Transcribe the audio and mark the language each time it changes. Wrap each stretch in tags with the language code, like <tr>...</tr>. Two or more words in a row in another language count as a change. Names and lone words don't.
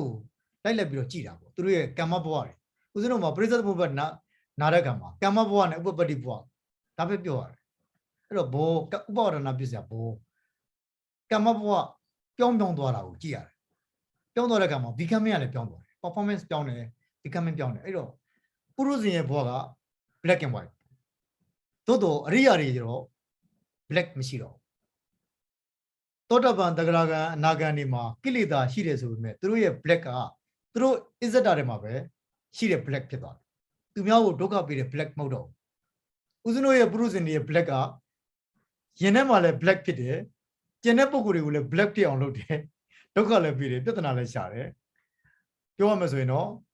<my>လိုက်လက်ပြီးတော့ကြည်တာပေါ့သူတို့ရဲ့ကမ္မဘဝတွေဦးဇင်းတို့မှာပရိသတ်ဘုဘတ်နာတဲ့ကံမှာကမ္မဘဝနဲ့ဥပပတ္တိဘဝဒါပဲပြောရတယ်အဲ့တော့ဘောဥပဝရဏပြည့်စရာဘော ကမ္မဘဝပြောင်းသွားတာကိုကြည့်ရတယ်ပြောင်းသွားတဲ့ကံမှာ becoming ကလည်းပြောင်းသွားတယ် performance ပြောင်းတယ် becoming ပြောင်းတယ်အဲ့တော့ပုရုဇဉ်ရဲ့ဘဝ က</my> <en>black and white</en> <my>သို့တော့အရိယာတွေကျတော့ black မရှိတော့သောတပန်တဂရဂံအနာဂံတွေမှာကိလေသာရှိတယ်ဆိုပေမဲ့သူတို့ရဲ့ black ကသူတို့ အစ္ဆဒတွေမှာပဲရှိတဲ့ black ဖြစ်သွားတယ်သူများကိုဒုက္ခပေးတဲ့ black မဟုတ်တော့ဘူးဦးဇင်းတို့ရဲ့ပုရုဇဉ်တွေရဲ့ black ကရင်ထဲမှာလည်း black ဖြစ်တယ်ကျန်တဲ့ပုံကိုယ်တွေကိုလည်း black ပြအောင်လုပ်တယ်ဒုက္ခလည်းပေးတယ်ပြဿနာလည်းရှာတယ်ပြောရမယ်ဆိုရင်တော့</my>